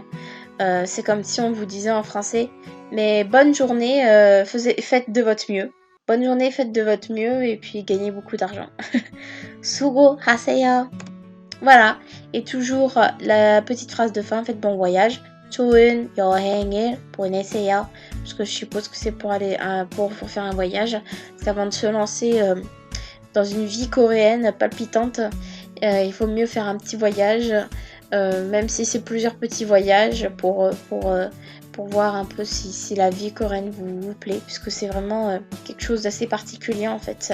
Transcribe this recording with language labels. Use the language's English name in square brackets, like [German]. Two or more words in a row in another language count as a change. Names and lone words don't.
[French] C'est comme si on vous disait en français, mais bonne journée, faites de votre mieux. Bonne journée, faites de votre mieux et puis gagnez beaucoup d'argent. [Korean] 수고하세요. Voilà. [French] Et toujours la petite phrase de fin, faites bon voyage. [Korean] 좋은 여행을 보내세요. [French] Parce que je suppose que c'est pour aller pour faire un voyage. Parce qu'avant de se lancer dans une vie coréenne palpitante, il faut mieux faire un petit voyage, même si c'est plusieurs petits voyages pour voir un peu si la vie coréenne vous plaît, puisque c'est vraiment quelque chose d'assez particulier en fait.